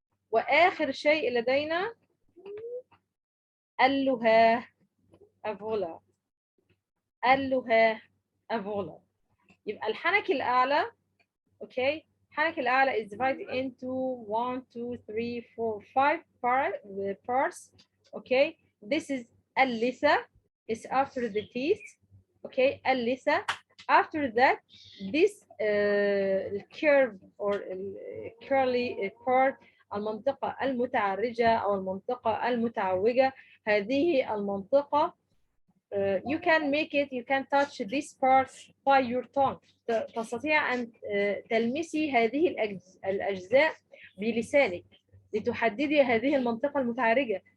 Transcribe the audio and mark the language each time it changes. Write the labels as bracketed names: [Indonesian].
[Arabic] وآخر شيء لدينا اللهاه أفولا. اللهاه أفولا. يبقى الحنك الأعلى اوكي، [English] الحنك الأعلى is divided into 1 2 3 4 5 parts. Okay, this is اللثة is after the teeth. Okay, اللثة. After that this curve or curly part [Arabic] المنطقة المتعرجة أو المنطقة المتعوجة. هذه المنطقة [English] you can make it, you can touch this part by your tongue. [Arabic] تستطيع أن تلمسي هذه الأجزاء بلسانك لتحددي هذه المنطقة المتعرجة.